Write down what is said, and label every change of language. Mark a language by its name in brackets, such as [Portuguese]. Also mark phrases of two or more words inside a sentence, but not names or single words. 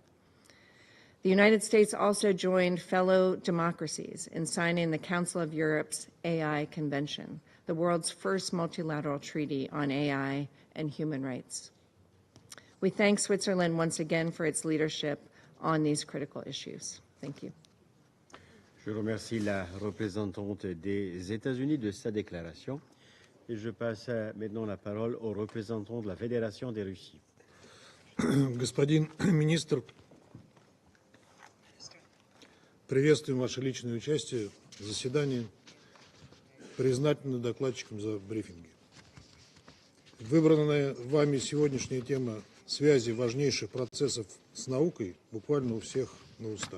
[English] The United States also joined fellow democracies in signing the Council of Europe's AI Convention, the world's first multilateral treaty on AI and human rights. We thank Switzerland once again for its leadership on these critical issues. Thank you. [French] Je remercie la représentante des États-Unis de sa déclaration et je passe maintenant la parole au représentant de la Fédération de Russie. [Russian] Господин министр, приветствуем ваше личное участие в заседании, признательны докладчикам за брифинги. Выбранная вами сегодняшняя тема связи важнейших процессов с наукой буквально у всех на устах.